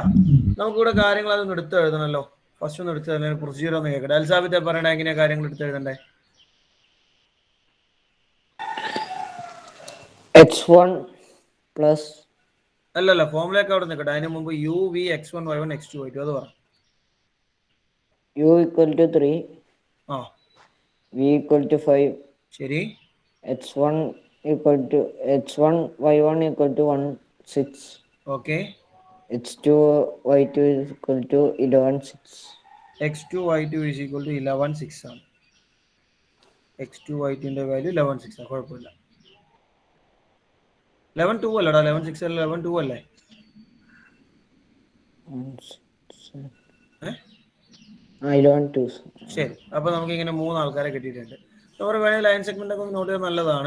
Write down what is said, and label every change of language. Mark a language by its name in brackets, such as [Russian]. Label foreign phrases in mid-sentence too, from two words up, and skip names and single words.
[Malayalam] നമുക്കിവിടെ കാര്യങ്ങൾ അതൊന്ന് എടുത്ത് എഴുതണല്ലോ. ഫസ്റ്റ് ഒന്ന് എടുത്ത് തന്നെ പ്രൊസീജിയർ ഒന്ന് കേൾക്കട്ടെ. അൽസാബിത്തെ പറയണേ എങ്ങനെയാ കാര്യങ്ങൾ എടുത്ത് എഴുതണ്ടേ? x1 പ്ലസ് അല്ലല്ല ഫോമിലേക്ക് അവിടെ നിൽക്കട്ടെ. അതിന് മുമ്പ് യു വി x1 y1 x2 y2 അത് പറ. [English] u equal to 3, v equal to 5, [Malayalam] ശരി. [English] h1 y1 equal to 1 6. [Malayalam] ഓക്കെ. [English] h2 y2 is equal to 11 6. x2 y2 is equal to 11 6 ആണ്. [Malayalam] x2 y2ന്റെ വാല്യൂ 11 6 ആണ്. കുഴപ്പമില്ല. 11 2 അല്ലടാ. 11 6 അല്ല, 11 2 അല്ലേ? 11 2. ശരി. അപ്പൊ നമുക്ക് ഇങ്ങനെ 3 ആൾക്കാരെ കിട്ടിയിട്ടുണ്ട്. നമ്മൾ വേണമെങ്കിൽ [English] line segment [Malayalam] ഒക്കെ നോട്ട് ചെയ്ത് നല്ലതാണ്.